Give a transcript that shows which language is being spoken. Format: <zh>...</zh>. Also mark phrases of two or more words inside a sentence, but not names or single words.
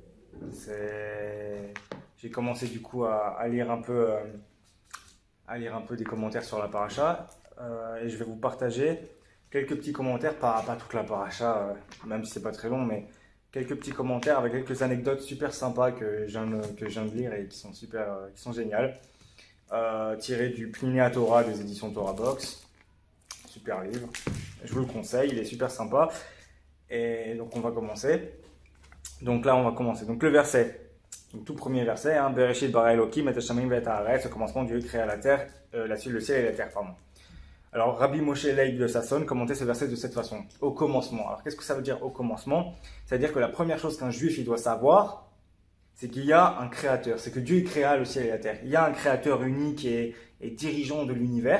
<fr>J'ai commencé du coup à lire un peu, des commentaires sur la paracha, et je vais vous partager quelques petits commentaires, pas toute la paracha, même si c'est pas très long, mais quelques petits commentaires avec quelques anecdotes super sympas que je viens de lire et qui sont qui sont géniales. Tiré du Pliné Torah des éditions Torah Box. Super livre. Je vous le conseille, il est super sympa. Et donc on va commencer. Donc là on va commencer. Donc le verset. Donc tout premier verset, hein,</fr> <he>בראשית ברא אלוקים את השמים ואת הארץ.</he> <fr>Au commencement, Dieu créa la terre, le ciel et la terre, pardon. Alors Rabbi Moshe Leib de Sasson commentait ce verset de cette façon. Au commencement. Alors qu'est-ce que ça veut dire au commencement? C'est-à-dire que la première chose qu'un juif il doit savoir, c'est qu'il y a un créateur, c'est que Dieu créa le ciel et la terre. Il y a un créateur unique et dirigeant de l'univers.</fr>